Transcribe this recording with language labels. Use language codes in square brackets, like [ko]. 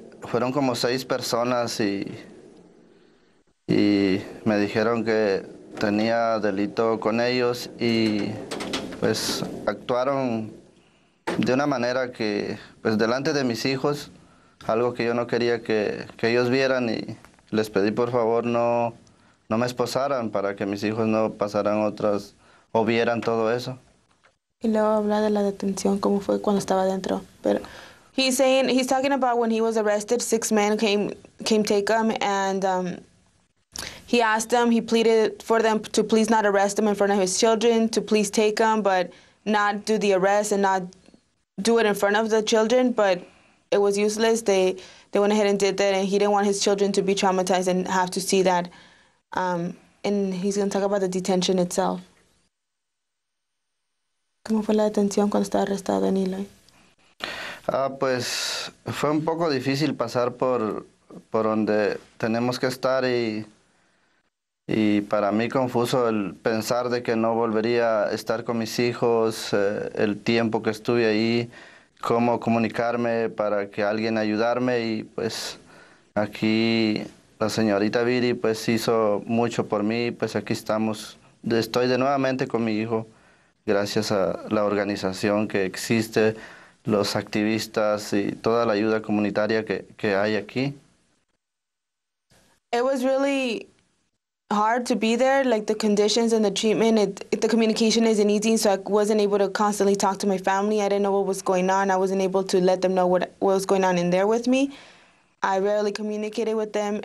[es] Fueron como 6 personas y me dijeron que tenía delito con ellos y pues actuaron de una manera que pues delante de mis hijos, algo que yo no quería que ellos vieran, y les pedí por favor no me esposaran para que mis hijos no pasaran otras o vieran todo eso. Y luego habla de la detención, cómo fue cuando estaba dentro. [en] Pero he's talking about when he was arrested, 6 men came take him, and he asked them, he pleaded for them to please not arrest him in front of his children, to please take him, but not do the arrest and not do it in front of the children. But it was useless. They went ahead and did that, and he didn't want his children to be traumatized and have to see that. And he's going to talk about the detention itself. [es] ¿Cómo fue la detención cuando estaba arrestado en Eloy? Pues fue un poco difícil pasar por donde tenemos que estar y para mí confuso el pensar de que no volvería a estar con mis hijos, el tiempo que estuve ahí, cómo comunicarme para que alguien ayudarme y pues aquí la señorita Viri pues hizo mucho por mí, pues aquí estamos, estoy de nuevamente con mi hijo gracias a la organización que existe, los activistas y toda la ayuda comunitaria que hay aquí. [en] It was really hard to be there, like the conditions and the treatment, the communication isn't easy, so I wasn't able to constantly talk to my family. I didn't know what was going on. I wasn't able to let them know what was going on in there with me. I rarely communicated with them.